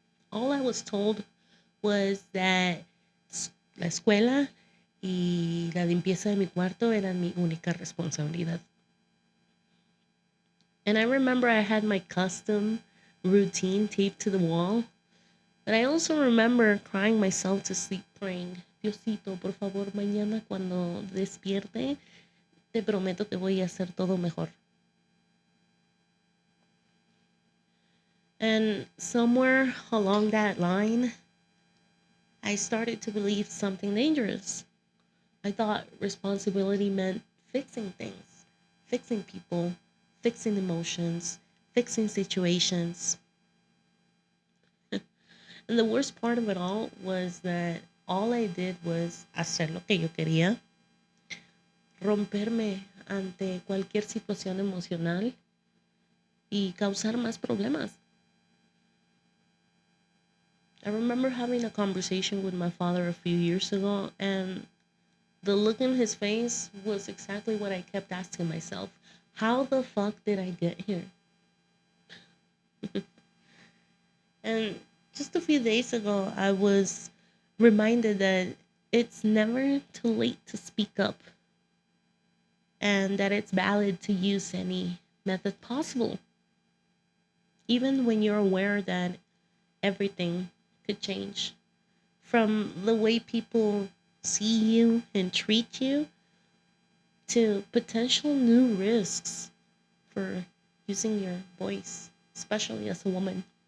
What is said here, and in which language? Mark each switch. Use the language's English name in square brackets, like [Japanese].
[English] All I was told was that [Spanish] la escuela y la limpieza de mi cuarto eran mi única responsabilidad. [English] And I remember I had my custom routine taped to the wall. But I also remember crying myself to sleep praying, [Spanish] Diosito, por favor, mañana cuando despierte, te prometo que voy a hacer todo mejor. [English] And somewhere along that line, I started to believe something dangerous. I thought responsibility meant fixing things, fixing people, fixing emotions, fixing situations. And the worst part of it all was that all I did was [Spanish] hacer lo que yo quería, romperme ante cualquier situación emocional y causar más problemas. [English] I remember having a conversation with my father a few years ago, and the look in his face was exactly what I kept asking myself. How the fuck did I get here? And just a few days ago, I was reminded that it's never too late to speak up and that it's valid to use any method possible, even when you're aware that everything could change from the way people see you and treat you to potential new risks for using your voice, especially as a woman.